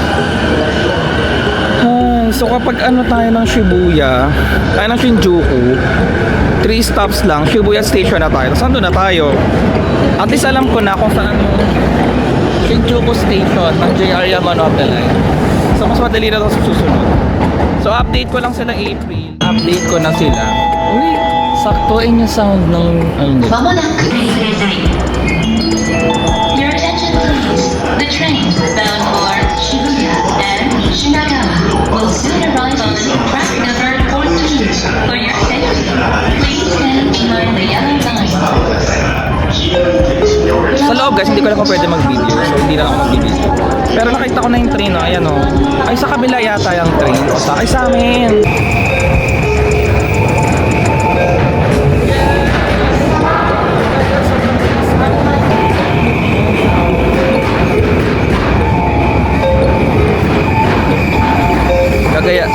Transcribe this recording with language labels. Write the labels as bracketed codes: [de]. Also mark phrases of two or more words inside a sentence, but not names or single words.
[tl] Ay, so kapag ano tayo ng Shibuya, tayo ng Shinjuku, 3 stops lang, Shibuya Station na tayo. Saan doon na tayo? [en] At least [tl] alam ko na kung saan yung Shinjuku Station ng JR Yamanote Line. So mas madali na ito sa susunod. So update ko lang sila April. Update ko na sila. Uy, Saktuin yung sound ng ano. [en] まもなく Your attention please. The trains bound for Shibuya and Shinagawa will soon arrive on track number 14. For your safety, please stand behind the yellow line. [tl] Sa loob guys, hindi ko lang kung pwede mag-video. So hindi lang ako mag-video. Pero nakita ko na yung train, oh. Ayan, oh. Ay, sa kabila yata yung train. O, sakay sa amin. Gagaya.